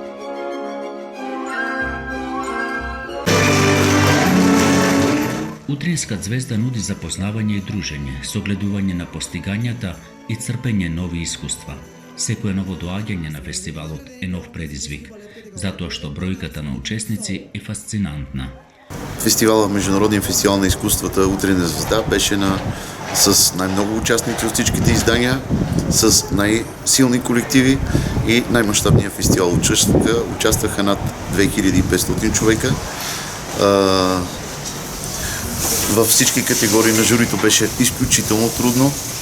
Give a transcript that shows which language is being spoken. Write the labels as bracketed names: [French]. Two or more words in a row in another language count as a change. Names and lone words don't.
[Macedonian] Утринска ѕвезда нуди запознавање и дружење, согледување на постигањата и црпење нови искуства. Секое ново доаѓање на фестивалот е нов предизвик, затоа што бројката на учесници е фасцинантна. [Bulgarian] Фестивалът, Международният фестивал на изкуствата Утринна звезда беше с най-много участници от всичките издания, с най-силни колективи и най-мащабния фестивал. Участваха над 2500 човека. Във всички категории на журито беше изключително трудно.